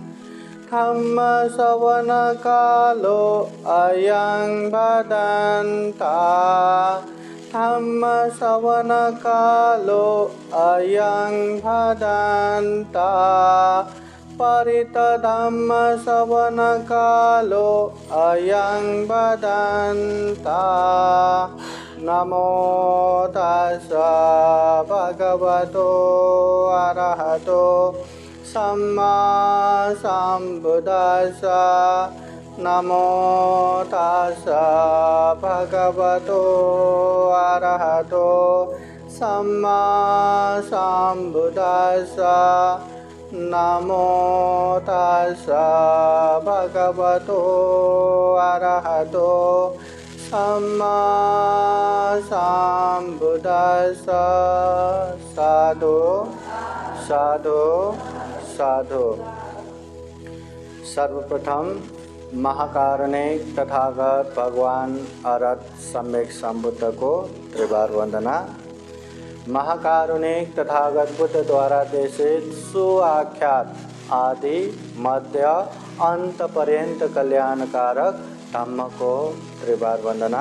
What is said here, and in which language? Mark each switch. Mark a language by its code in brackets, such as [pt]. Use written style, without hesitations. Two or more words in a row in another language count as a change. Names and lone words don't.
[pi] धम्मश्रवणकालो अयं भदन्ता धम्मश्रवणकालो अयं भदन्ता परितधम्मश्रवणकालो अयं भदन्ता नमो तस्सा भगवतो अरहतो सम्मा सम्बुद्धास्सा नमो तस्सा भगवतो अरहतो सम्मा सम्बुद्धास्सा नमो तस्सा भगवतो अरहतो सम्मा सम्बुद्धास्सा। साधु साधु साधु। [hi] सर्वप्रथम महाकारुणिक तथागत भगवान अरहत सम्यक संबुद्ध को त्रिबार वंदना। महाकारुणिक तथागत बुद्ध द्वारा देशित सुआख्यात आदि मध्य अंत पर्यंत कल्याणकारक धम्म को त्रिबार वंदना।